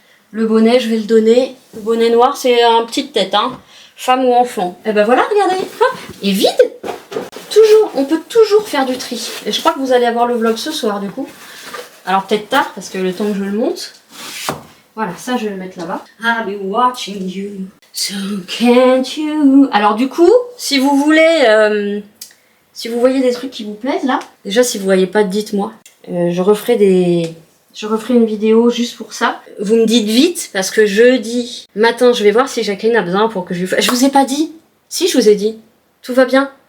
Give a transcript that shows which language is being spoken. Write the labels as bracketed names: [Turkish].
[French] Le bonnet, je vais le donner. Le bonnet noir, c'est un petite tête, hein. Femme ou enfant. Et ben voilà, regardez. Hop, et vide. Toujours, on peut toujours faire du tri. Et je crois que vous allez avoir le vlog ce soir du coup. Alors peut-être tard parce que le temps que je le monte. Voilà, ça je vais le mettre là-bas. [English] I'll be watching you, so can't you. [French] Alors du coup, si vous voulez, si vous voyez des trucs qui vous plaisent là, déjà si vous voyez pas, dites-moi. Je referai une vidéo juste pour ça. Vous me dites vite parce que jeudi matin, je vais voir si Jacqueline a besoin pour que je lui fasse. Je vous ai pas dit. Si, je vous ai dit. Tout va bien.